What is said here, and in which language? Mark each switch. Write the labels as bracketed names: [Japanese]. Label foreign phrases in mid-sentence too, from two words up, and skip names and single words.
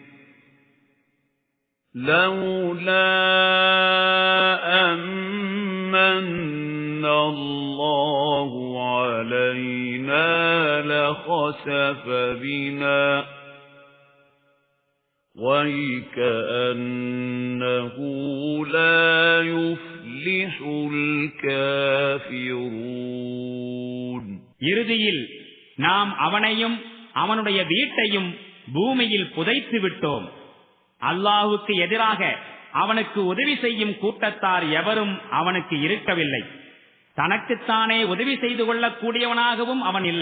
[Arabic] لَوْلَا أَمَّنَّ اللَّهُ عَلَيْنَا لَخَسَفَ بِنَا وَيْكَأَنَّهُ لَا يُفْلِحُ الْكَافِرُونَ. [Tamil] இறுதியில் நாம் அவனையும் அவனுடைய வீட்டையும் பூமியில் புதைத்து விட்டோம். அல்லாஹுக்கு எதிராக அவனுக்கு உதவி செய்யும் கூட்டத்தார் எவரும் அவனுக்கு இருக்கவில்லை. தனக்குத்தானே உதவி செய்து கொள்ளக்கூடியவனாகவும் அவன் இல்லை.